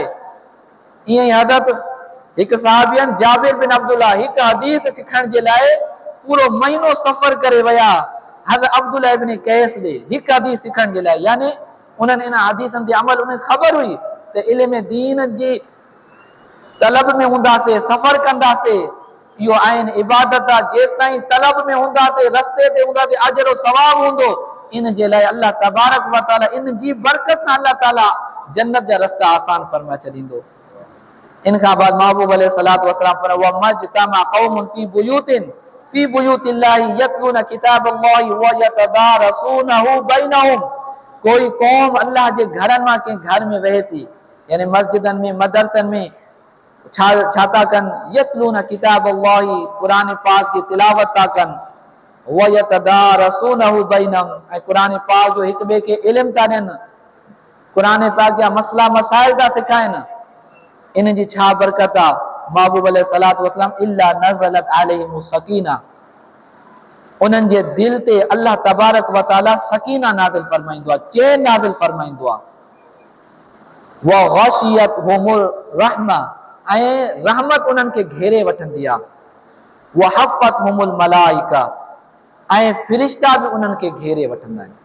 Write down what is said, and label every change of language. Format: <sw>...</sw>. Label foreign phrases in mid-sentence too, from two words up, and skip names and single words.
<sd>ईअं ई हज़रत हिकु सहाबी आहिनि जाबिर बिन अब्दुल्लाह, हिकु हदीस सिखण जे लाइ पूरो महीनो सफ़र करे विया हज़रत अब्दुल्लाह इब्न कैस ॾे, हिकु हदीस सिखण जे लाइ। यानी उन्हनि इन हदीसनि ते अमल, उन्हें ख़बर हुई त इल्म दीन जी तलब में हूंदासीं, सफ़र कंदासीं, इहो आहिनि इबादत आहे। जेसि ताईं तलब में हूंदासीं, रस्ते ते हूंदासीं, अजर सवाब हूंदो। इन जे लाइ</sd> <ar>الله تبارك وتعالى</ar> <sd>इन जी बरकत सां अल्लाह ताला जन्नत जा रस्ता आसान फरमाए छॾींदो। इन खां बाद महबूब</sd> <ar>عليه الصلاة والسلام</ar> <sd>फरमाया</sd> <ar>وما اجتمع قوم في بيوت الله يتلون كتاب الله ويتدارسونه بينهم.</ar> <sd>कोई कौम अल्लाह जे घरनि मां कंहिं घर में रहे थी, यानी मस्जिदनि में, मदरसनि में छा था कनि,</sd> <ar>يتلون كتاب الله,</ar> <sd>क़ुरान पाक जी तिलावत था कनि,</sd> <ar>ويتدارسونه بينهم,</ar> <sd>ऐं क़ुरान पाक जो हिक ॿिए खे इल्म था ॾियनि, क़ुरान पाक जा मसला मसाइल था सिखाइनि। इन जी छा बरकत आहे? महबूब</sd> <ar>عليه الصلاة والسلام إلا نزلت عليهم السكينة,</ar> <sd>उन्हनि जे दिल ते</sd> <ar>الله تبارك وتعالى</ar> <sd>सकीना नाज़िल फरमाईंदो आहे, चैन नाज़िल फरमाईंदो आहे।</sd> <ar>وغشيتهم الرحمة,</ar> <sd>ऐं रहमत उन्हनि खे घेरे वठंदी आहे।</sd> <ar>وحفتهم الملائكة,</ar> <sd>ऐं फ़रिश्ता बि उन्हनि खे घेरे वठंदा आहिनि।</sd>